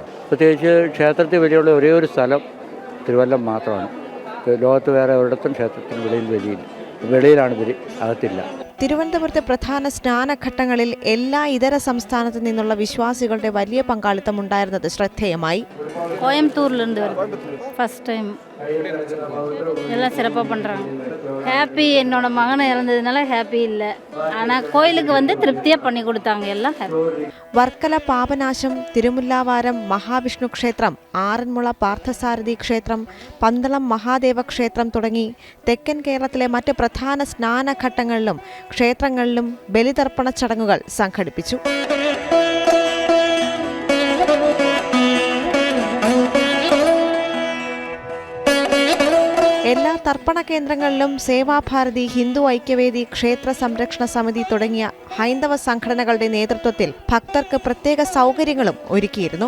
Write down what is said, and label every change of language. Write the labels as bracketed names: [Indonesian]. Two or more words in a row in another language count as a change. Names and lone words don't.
[Malayalam] പ്രത്യേകിച്ച് ക്ഷേത്രത്തിൽ വലിയുള്ള ഒരേ ഒരു സ്ഥലം തിരുവല്ലം മാത്രമാണ്. ലോകത്ത് വേറെ ഒരിടത്തും ക്ഷേത്രത്തിന് വെളിയിൽ വലിയില്ല. വെളിയിലാണ് ഇവർ, അകത്തില്ല. തിരുവനന്തപുരത്തെ പ്രധാന സ്നാനഘട്ടങ്ങളിൽ എല്ലാ ഇതര സംസ്ഥാനത്തു നിന്നുള്ള വിശ്വാസികളുടെ വലിയ പങ്കാളിത്തം ഉണ്ടായിരുന്നത് ശ്രദ്ധേയമായി. [Tamil] கோயம்புத்தூர்லேருந்து வருது [English] first time. [Tamil] எல்லாம் சிறப்பாக பண்ணுறாங்க. ஹாப்பி. என்னோட மகனை இறந்ததுனால ஹாப்பி இல்லை, ஆனால் கோயிலுக்கு வந்து திருப்தியாக பண்ணி கொடுத்தாங்க. எல்லாம் ஹாப்பி. [Malayalam] വർക്കല പാപനാശം, തിരുമുല്ലാവാരം മഹാവിഷ്ണു ക്ഷേത്രം, ആറന്മുള പാർത്ഥസാരഥി ക്ഷേത്രം, പന്തളം മഹാദേവ ക്ഷേത്രം തുടങ്ങി തെക്കൻ കേരളത്തിലെ മറ്റ് പ്രധാന സ്നാനഘട്ടങ്ങളിലും ക്ഷേത്രങ്ങളിലും ബലിതർപ്പണ ചടങ്ങുകൾ സംഘടിപ്പിച്ചു. എല്ലാ തർപ്പണ കേന്ദ്രങ്ങളിലും സേവാഭാരതി, ഹിന്ദു ഐക്യവേദി, ക്ഷേത്ര സംരക്ഷണ സമിതി തുടങ്ങിയ ഹൈന്ദവ സംഘടനകളുടെ നേതൃത്വത്തിൽ ഭക്തർക്ക് പ്രത്യേക സൗകര്യങ്ങളും ഒരുക്കിയിരുന്നു.